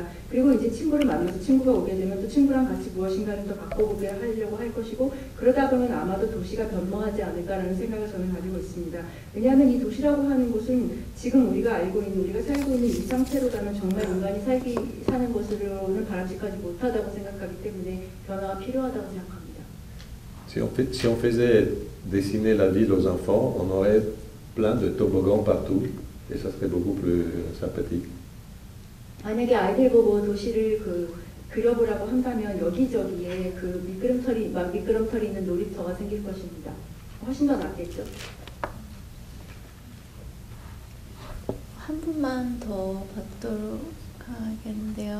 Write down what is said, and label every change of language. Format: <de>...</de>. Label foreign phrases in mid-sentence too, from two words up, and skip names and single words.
<ko>그리고 이제 친구를 만나서 친구가 오게 되면 또 친구랑 같이 무엇인가를 더 바꿔보게 하려고 할 것이고 그러다 보면 아마도 도시가 변모하지 않을까라는 생각을 저는 가지고 있습니다. 왜냐하면 이 도시라고 하는 곳은 지금 우리가 알고 있는 우리가 살고 있는 이 상태로다는 정말 인간이 사는 것으로는 바람직하지 못하다고 생각하기 때문에 변화가 필요하다고 생각합니다.</ko> <fr>Si on faisait dessiner la ville aux enfants, on aurait plein de toboggans partout et ça serait beaucoup plus sympathique.</fr> <ko>만약에 아이들 보고 도시를 그려보라고 한다면 여기저기에 그 미끄럼털이 있는 놀이터가 생길 것입니다. 훨씬 더 낫겠죠. 한 분만 더 받도록 하겠는데요.</ko>